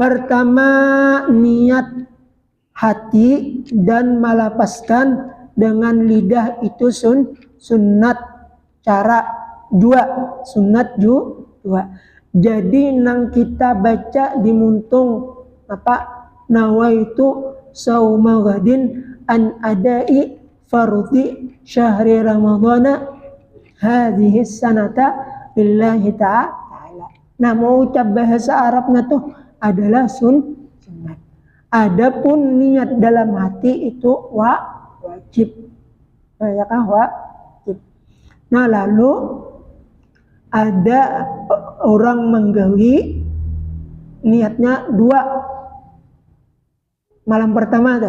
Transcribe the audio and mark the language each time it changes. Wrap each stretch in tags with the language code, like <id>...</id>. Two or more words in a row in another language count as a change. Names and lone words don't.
<bjn>Pertama, niat hati dan melapaskan dengan lidah itu sunnat. Cara sunat dua. Jadi nang kita baca di muntung</bjn> <ar>نويت صوم غد عن أداء فرض شهر رمضان هذه السنة لله تعالى.</ar> <bjn>Nah, mau ucap bahasa Arabnya tuh adalah sunnat. Adapun niat dalam hati itu wajib. Ya kan, wajib. Nah, lalu ada orang menggawi niatnya 2 malam pertama dah.</bjn>